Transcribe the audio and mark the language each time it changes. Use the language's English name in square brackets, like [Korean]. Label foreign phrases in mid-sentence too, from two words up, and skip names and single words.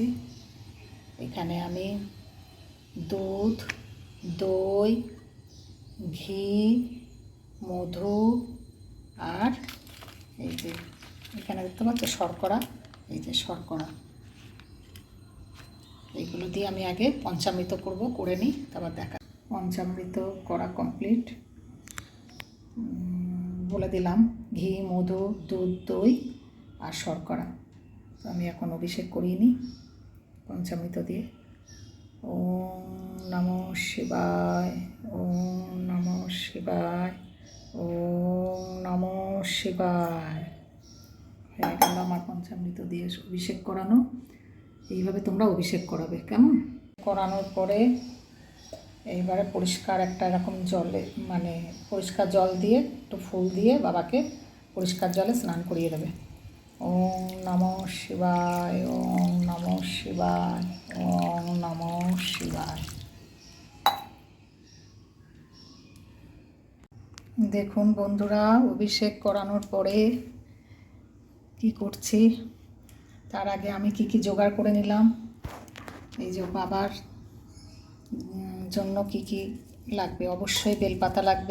[Bangla] এখানে আমি দুধ, দই, ঘি, মধু আর এই যে এখানে দেখতে পাচ্ছ শর্করা, এই যে শর্করা, এইগুলো দিয়ে আমি আগে পঞ্চামৃত করব, করে নিই, তারপর দেখা। পঞ্চামৃত করা কমপ্লিট। বলে দিলাম ঘি, মধু, দুধ, দই আর শর্করা। তো আমি এখন অভিষেক করিয়ে নিই পঞ্চামৃত দিয়ে। [Sanskrit] ওম নমঃ শিবায়, ওম নমঃ শিবায়, ওম নমঃ শিবায়। [Bangla] হয়ে গেল আমার পঞ্চামৃত দিয়ে অভিষেক করানো। এইভাবে তোমরা অভিষেক করাবে, কেমন? করানোর পরে এইবারে পরিষ্কার একটা এরকম জলে, মানে পরিষ্কার জল দিয়ে একটু ফুল দিয়ে বাবাকে পরিষ্কার জলে স্নান করিয়ে দেবে। [Sanskrit] ওম নমঃ শিবায়, ওম নমঃ শিবায়, ওম নমঃ শিবায়। [Bangla] দেখুন বন্ধুরা, অভিষেক করানোর পরে কি করছি, তার আগে আমি কি জোগাড় করে নিলাম। এই যে বাবার জন্য কি লাগবে, অবশ্যই বেলপাতা লাগবে।